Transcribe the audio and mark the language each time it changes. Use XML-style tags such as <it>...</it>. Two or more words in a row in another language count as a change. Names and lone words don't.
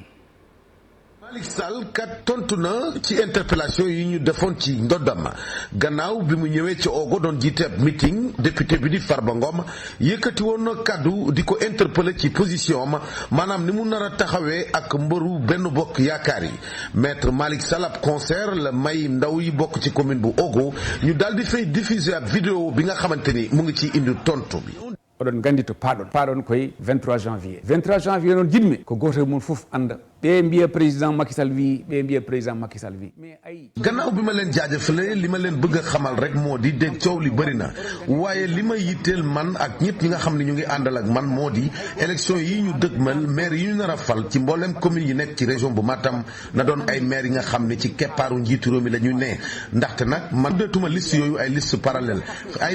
<wo>Malick Sall kat tontu na ci interpellation yi ñu defoon ci ndoddam gannaaw bi mu ñëwee ci Ogo doon jiite meeting député bi di Farba Ngom yëkkati woon na kaddu di ko interpeller ci position am maanaam ni mu nar a taxawee ak mbëru Benno Bokk Yaakaar yi maître Malick Sall ab concert la may ndaw yi bokk ci commune bu Ogo ñu daal di fay diffuser ab vidéo bi nga xamante ni mu ngi ci indi tontu bi.</wo> <ff>oɗon gandi to paaɗon koye 23 janvier noon jiɗmi ko goto mum fof anda ɓe mbiya président Macky Sall wi ɓe mbiya président Macky Sall wi mais ay</ff> <wo>gannaaw bi ma leen jaajëfalee li ma leen bëgg a xamal rek moo di dégg coow li bëri na waaye li ma yitteel man ak ñëpp ñi nga xam ne ñu ngi àndal ak man moo di élection yi ñu dëgmal maire yi ñu nar a fal ci mboolem commune yi nekk ci région bu Matam na doon ay maire yi nga xam ne ci keppaaru njiitu réew mi la ñu ne ndaxte nag man tuddetuma liste yooyu ay liste parallèle ay</wo>